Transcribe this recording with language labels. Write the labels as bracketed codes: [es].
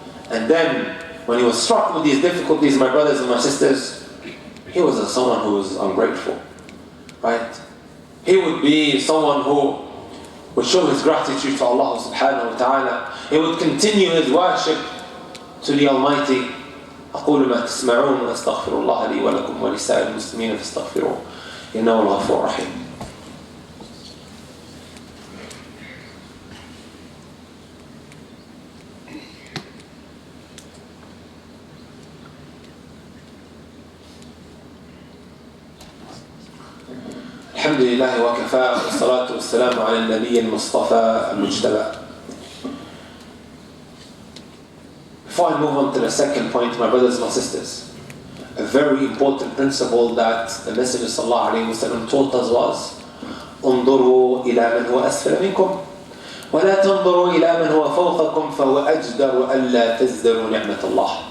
[en] And then, when he was struck with these difficulties, my brothers and my sisters, he was someone who was ungrateful. Right? He would be someone who would show his gratitude to Allah subhanahu wa ta'ala. He would continue his worship to the Almighty. [ar] أقول ما تسمعون وأستغفر الله لي ولكم ولسائر المسلمين فاستغفروه إنه الغفور الرحيم. الحمد لله وكفى والصلاة والسلام على النبي المصطفى المجتبى. [en] Before I move on to the second point, my brothers and my sisters, a very important principle that the Messenger sallallahu alayhi wa sallam taught us was [ar] انظروا إلى من هو أسفل منكم ولا تنظروا إلى من هو فوقكم فهو أجدر ألا تزدروا نعمة الله.